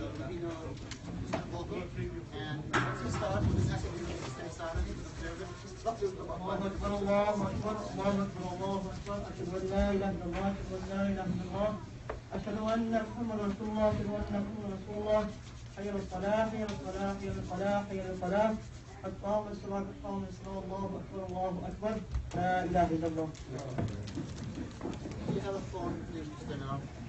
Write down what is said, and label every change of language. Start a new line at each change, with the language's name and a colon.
English: You know, it's not vocal, and once we start, we just ask everyone to stay silent, observe it.
Arabic: الله أكبر الله أكبر الله أكبر الله أكبر أشهد أن لا إله إلا الله أشهد أن لا إله إلا الله أشهد أن محمدا رسول الله أشهد أن محمدا رسول الله حي على الصلاة حي على الصلاة حي على الفلاح حي على الفلاح قد قامت الصلاة قد قامت الصلاة الله أكبر لا إله إلا الله.
English: You have a phone, please turn off.